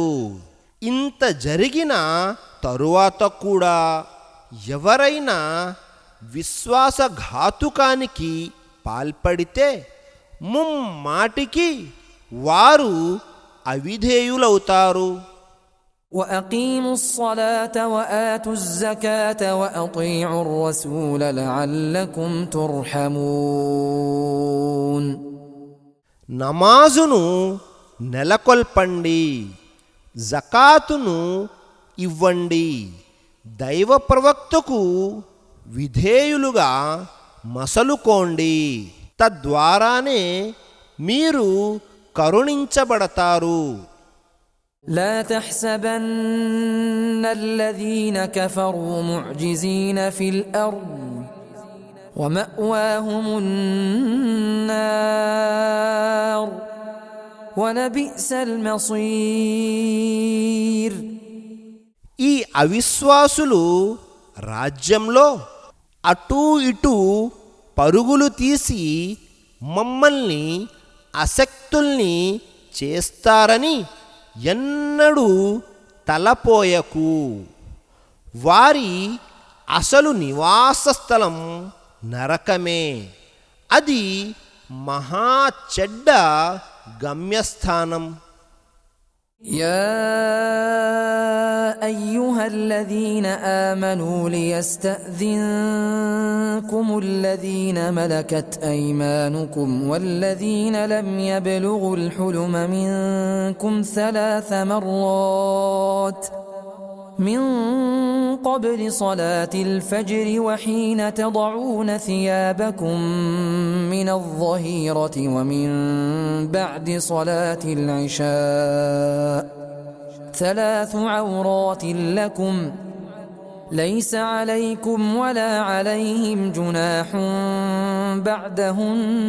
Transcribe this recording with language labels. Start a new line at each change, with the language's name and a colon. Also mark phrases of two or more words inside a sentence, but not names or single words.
Telugu: ఇంత జరిగిన తరువాత కూడా ఎవరైనా విశ్వాసఘాతుకానికి పాల్పడితే ముమ్మాటికి వారు అవిధేయులవుతారు.
Arabic: وأقيموا الصلاة وآتوا الزكاة وأطيعوا الرسول لعلكم ترحمون.
Telugu: నమాజును నెలకొల్పండి, జకాతును ఇవ్వండి, దైవ ప్రవక్తకు విధేయులుగా మసలుకోండి. తద్వారానే మీరు కరుణించబడతారు.
Arabic: لا تحسبن الذين كفروا معجزين في الأرض ومأواهم النار ولبئس المصير.
Telugu: ఈ అవిశ్వాసులు రాజ్యంలో అటూ ఇటూ పరుగులు తీసి మమ్మల్ని అశక్తుల్ని చేస్తారని ఎన్నడూ తలపోయకు. వారి అసలు నివాస స్థలం నరకమే. అది మహా చెడ్డ గమ్యస్థానం.
Arabic: يا أيها الذين آمنوا ليستأذنكم الذين ملكت أيمانكم والذين لم يبلغوا الحلم منكم 3 مرات من قبل صلاة الفجر وحين تضعون ثيابكم من الظهيرة ومن بعد صلاة العشاء 3 عورات لكم ليس عليكم ولا عليهم جناح بعدهن